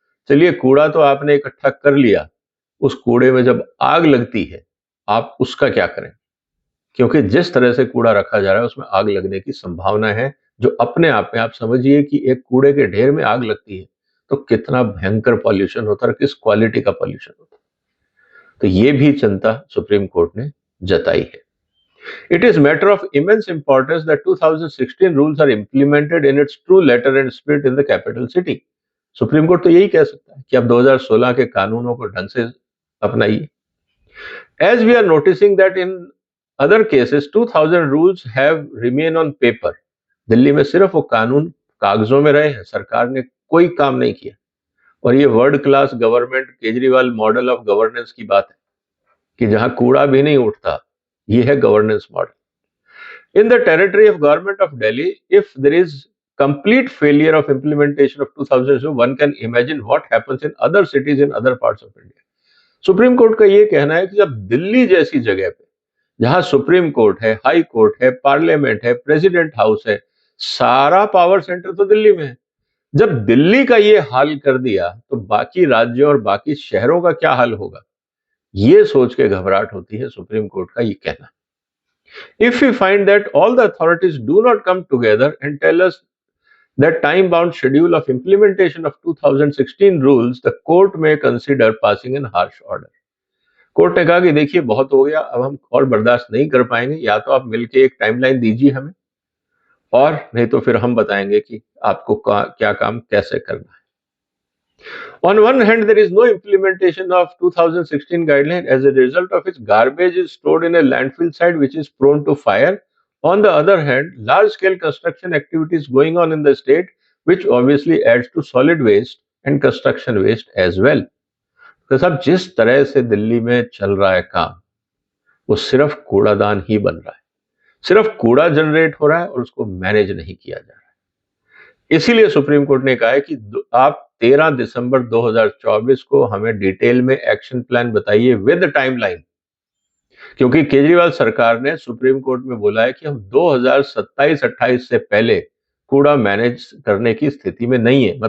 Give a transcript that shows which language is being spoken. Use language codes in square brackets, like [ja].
[hi] चलिए, कूड़ा तो आपने इकट्ठा कर लिया, उस कूड़े में जब आग लगती है आप उसका क्या करें, क्योंकि जिस तरह से कूड़ा रखा जा रहा है उसमें आग लगने की संभावना है, जो अपने आप में आप समझिए कि एक कूड़े के ढेर में आग लगती है तो कितना भयंकर पॉल्यूशन होता है, किस क्वालिटी का पॉल्यूशन होता है। तो ये भी चिंता सुप्रीम कोर्ट ने जताई है। [en] It is matter of immense importance that 2016 rules are implemented in its true letter and spirit in the capital city. [hi] Supreme court तो यही कह सकता है कि अब 2016 के कानूनों को ढंग से अपनाइए। [en] As we are noticing that in other cases 2000 rules have remain on paper. [hi] Delhi में सिर्फ वो कानून कागजों में रहे हैं, सरकार ने कोई काम नहीं किया। और ये world class government Kejriwal [en] model of governance [hi] की बात है कि जहां कूड़ा भी नहीं उठता, ये है governance model. [en] In the territory of government of Delhi, if there is complete failure of implementation of 2000, so one can imagine what happens in other cities in other parts of India. [hi] Supreme court का ये कहना है कि जब दिल्ली जैसी जगह पे, जहां सुप्रीम कोर्ट है, हाई कोर्ट है, पार्लियामेंट है, प्रेसिडेंट हाउस है, सारा पावर सेंटर तो दिल्ली में है, जब दिल्ली का ये हाल कर दिया तो बाकी राज्यों और बाकी शहरों का क्या हाल होगा, ये सोच के घबराहट होती है सुप्रीम कोर्ट का ये कहना। [en] If we find that all the authorities do not come together and tell us that time-bound schedule of implementation of 2016 rules, the court may consider passing an harsh order. [hi] Court ने कहा कि देखिए बहुत हो गया, अब हम और बर्दाश्त नहीं कर पाएंगे, या तो आप मिलके एक टाइमलाइन दीजिए हमें, और नहीं तो फिर हम बताएंगे कि आपको क्या काम कैसे करना है। [en] On one hand, there is no implementation of 2016 guideline. As a result of its garbage is stored in a landfill site which is prone to fire. On the other hand, large scale construction activities going on in the state, which obviously adds to solid waste and construction waste as well. [hi] तो साहब जिस तरह से दिल्ली में चल रहा है काम, वो सिर्फ कूड़ादान ही बन रहा है, सिर्फ कूड़ा जनरेट हो रहा है और उसको मैनेज नहीं किया जा रहा है। इसीलिए सुप्रीम कोर्ट ने कहा है कि आप 13 दिसंबर 2024 को हमें डिटेल में एक्शन प्लान बताइए [en] with timeline, [hi] क्योंकि केजरीवाल सरकार ने सुप्रीम कोर्ट में बोला है कि हम 2027-28 से पहले कूड़ा मैनेज करने की स्थिति में नहीं है।